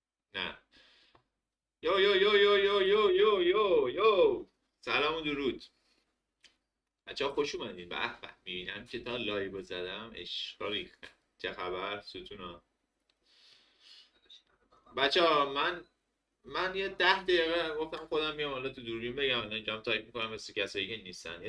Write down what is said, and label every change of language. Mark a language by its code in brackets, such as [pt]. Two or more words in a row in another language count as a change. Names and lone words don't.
[fa] نه. یو یو یو یو یو یو یو یو یو. سلام و درود. بچه ها خوش اومدین. به به، میبینم که تا لایو زدم اشقا ریختن. چه خبر ستونا؟ بچه ها من یه 10 دقیقه گفتم خودم میام حالا تو دوربین بگم، الان اینجام تایپ میکنم مثل کسایی که نیستن.